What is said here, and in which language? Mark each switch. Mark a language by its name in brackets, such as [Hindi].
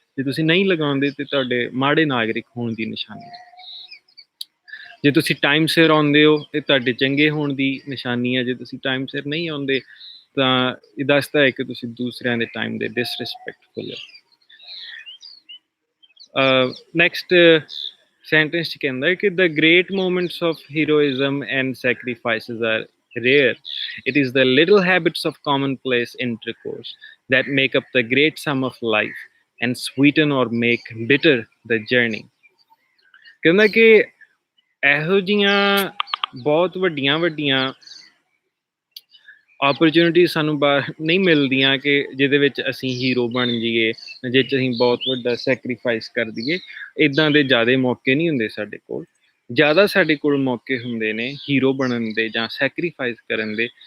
[Punjabi] ਜੇ ਤੁਸੀਂ ਨਹੀਂ ਲਗਾਉਂਦੇ ਤਾਂ ਤੁਹਾਡੇ ਮਾੜੇ ਨਾਗਰਿਕ ਹੋਣ ਦੀ ਨਿਸ਼ਾਨੀ ਆ। ਜੇ ਤੁਸੀਂ ਟਾਈਮ ਸਿਰ ਆਉਂਦੇ ਹੋ ਇਹ ਤੁਹਾਡੇ ਚੰਗੇ ਹੋਣ ਦੀ ਨਿਸ਼ਾਨੀ ਆ। ਜੇ ਤੁਸੀਂ ਟਾਈਮ ਸਿਰ ਨਹੀਂ ਆਉਂਦੇ ਤਾਂ ਇਹ ਦੱਸਦਾ ਹੈ ਕਿ ਤੁਸੀਂ ਦੂਸਰਿਆਂ ਦੇ ਟਾਈਮ ਦੇ ਡਿਸਰਿਸਪੈਕਟਫੁਲ ਹੋ। [English] next sentence [Punjabi] ਚ ਕਹਿੰਦਾ ਹੈ ਕਿ [English] the great moments of heroism and sacrifices are rare. It is the little habits of commonplace intercourse that make up the great sum of life and sweeten or make bitter the journey। [Punjabi] ਕਹਿੰਦਾ ਕਿ ਇਹੋ ਜਿਹੀਆਂ ਬਹੁਤ ਵੱਡੀਆਂ opportunity ਸਾਨੂੰ ਬਾਹਰ ਨਹੀਂ ਮਿਲਦੀਆਂ ਕਿ ਜਿਹਦੇ ਵਿੱਚ ਅਸੀਂ ਹੀਰੋ ਬਣ ਜਾਈਏ, ਜਿਹ 'ਚ ਅਸੀਂ ਬਹੁਤ ਵੱਡਾ ਸੈਕਰੀਫਾਈਸ ਕਰ ਦਈਏ। ਇੱਦਾਂ ਦੇ ਜ਼ਿਆਦਾ ਮੌਕੇ ਨਹੀਂ ਹੁੰਦੇ ਸਾਡੇ ਕੋਲ। ਜ਼ਿਆਦਾ ਸਾਡੇ ਕੋਲ ਮੌਕੇ ਹੁੰਦੇ ਨੇ ਹੀਰੋ ਬਣਨ ਦੇ ਜਾਂ ਸੈਕਰੀਫਾਈਸ ਕਰਨ ਦੇ।